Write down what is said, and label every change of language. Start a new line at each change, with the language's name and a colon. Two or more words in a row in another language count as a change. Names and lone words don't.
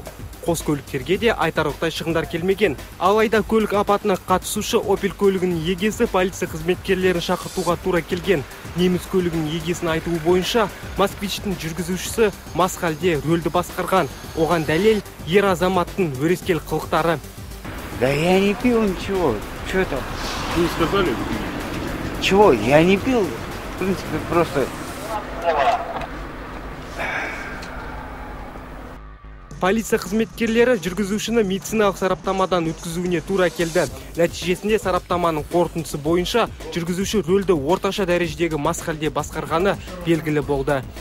Kazakh: Қос көліктерге де айтарлықтай шығындар келмеген. Алайда көлік апатына қатысушы Opel көлігінің егесі полиция қызметкерлерін шақыртуға тура келген. Неміс көлігінің егесінің айтуы бойынша, Москвичтің жүргізушісі мас халде рөлді басқарған. Оған дәлел ер азаматтың өрескел қылықтары.
Russian: Да я не пил ничего. Что это? Вы сказали? Чего? Я не пил. В принципе, просто...
Kazakh: Полиция қызметкерлері жүргізушіні медициналық сараптамадан өткізуіне тура келді. Нәтижесінде сараптаманың қорытындысы бойынша жүргізуші рөлді орташа дәрежедегі мас халде басқарғаны белгілі болды.